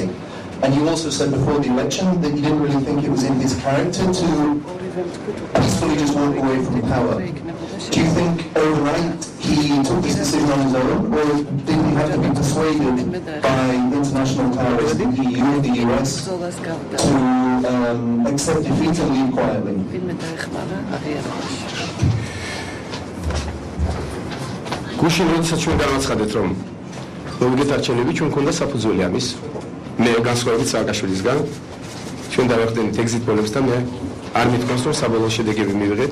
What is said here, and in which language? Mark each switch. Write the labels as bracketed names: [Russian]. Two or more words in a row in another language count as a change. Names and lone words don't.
[English] And you also said before the election that you didn't really think it was in his character to peacefully just walk away from power. Do you think overnight he took this decision on his own, or did he have to be persuaded by international powers, the EU, the US, to accept defeat and leave quietly? [Georgian] გუშინ როდესაც ჩვენ განაცხადეთ, რომ მოვიგეთ არჩევნები, ჩვენ მქონდა საფუძველი ამის. მე განსხვავებით სააკაშვილისგან, ჩვენ დავახდენით ეგზიტ პოლებს და მე არ მithქვას, რომ საბოლოო შედეგები მივიღეთ.